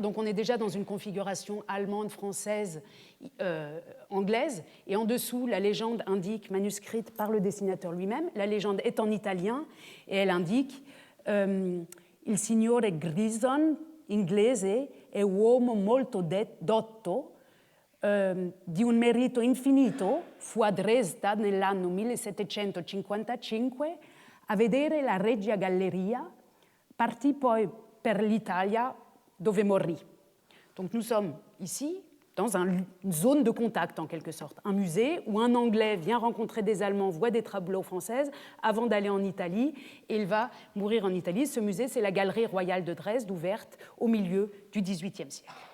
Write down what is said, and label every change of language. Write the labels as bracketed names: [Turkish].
[French] Donc on est déjà dans une configuration allemande, française, anglaise, et en dessous la légende indique, manuscrite par le dessinateur lui-même, la légende est en italien, et elle indique [Italian] Il signore Grison, inglese, è uomo molto dotto, di un merito infinito, fu a Dresda nell'anno 1755 a vedere la Regia Galleria, partì poi per l'Italia dove morì. [French] Donc nous sommes ici dans une zone de contact en quelque sorte, un musée où un Anglais vient rencontrer des Allemands, voit des tableaux françaises avant d'aller en Italie et il va mourir en Italie. Ce musée, c'est la Galerie royale de Dresde, ouverte au milieu du XVIIIe siècle.